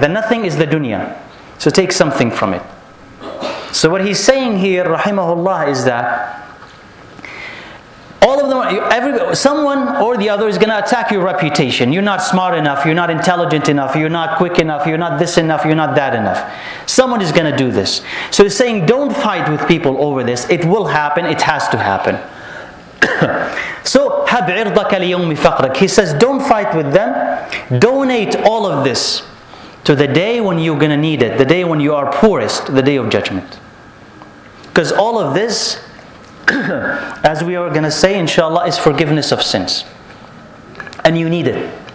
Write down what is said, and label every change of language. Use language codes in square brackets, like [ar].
[en] The nothing is the dunya. So take something from it. So what he's saying here, rahimahullah, is that all of them, someone or the other is going to attack your reputation. You're not smart enough. You're not intelligent enough. You're not quick enough. You're not this enough. You're not that enough. Someone is going to do this. So he's saying, don't fight with people over this. It will happen. It has to happen. [ar] So, هَبْ عِرْضَكَ لِيَوْمِ فَقْرَكَ. [en] He says, don't fight with them. Donate all of this to the day when you're going to need it, the day when you are poorest, the day of judgment. Because all of this, as we are going to say, inshallah, is forgiveness of sins. And you need it.